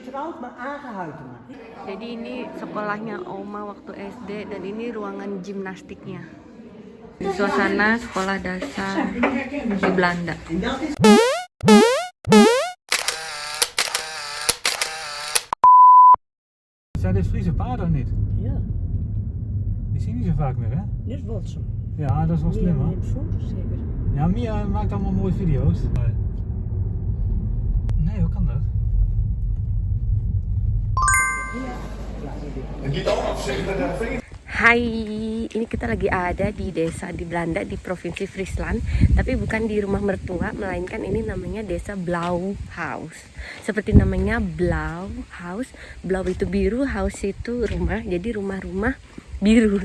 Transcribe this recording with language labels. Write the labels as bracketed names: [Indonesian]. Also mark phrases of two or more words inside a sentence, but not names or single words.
[Indonesian] Jadi ini sekolahnya Oma waktu SD dan ini ruangan gimnastiknya. Suasana sekolah dasar di Belanda. [Dutch] Zijn dit Friese paarden of niet? Ja, Die zie je niet zo vaak meer, hè? dit is Walsum. Ja, dat is wel slim, hoor. Neemt foto's zeker. Ja, Mia maakt allemaal mooie video's. Nee, hoe kan dat? [Indonesian] Hai, ini kita lagi ada di desa di Belanda di provinsi Friesland, tapi bukan di rumah mertua, melainkan ini namanya desa Blauhaus. Seperti namanya Blauhaus, Blau itu biru, Haus itu rumah, jadi rumah-rumah biru.